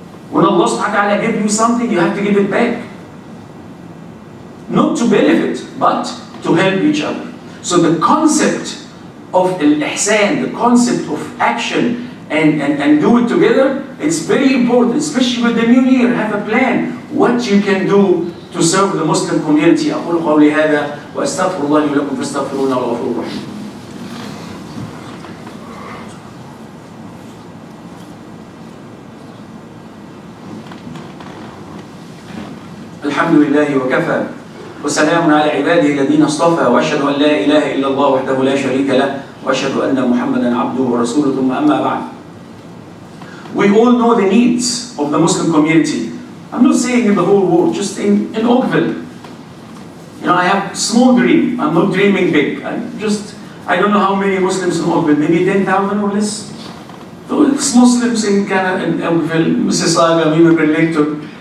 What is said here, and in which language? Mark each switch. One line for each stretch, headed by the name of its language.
English: When Allah subhanahu wa ta'ala gives you something, you have to give it back. Not to benefit, but to help each other. So the concept of al-ihsan, the concept of action and do it together, it's very important, especially with the new year. Have a plan, what you can do to serve the Muslim community.
Arabic: أقول قولي هذا وأستغفر الله لي ولكم فاستغفروه إنه غفور رحيم. الحمد لله وكفى وسلام على عباده الذين اصطفى واشهد ان لا اله الا الله وحده لا شريك له واشهد ان محمدا عبده ورسوله ثم اما بعد.
English: We all know the needs of the Muslim community. I'm not saying in the whole world, just in Oakville. You know, I have small dream. I'm not dreaming big. I don't know how many Muslims in Oakville, maybe 10,000 or less. So it's Muslims in Canada, in Oakville, Mississauga, we were elected.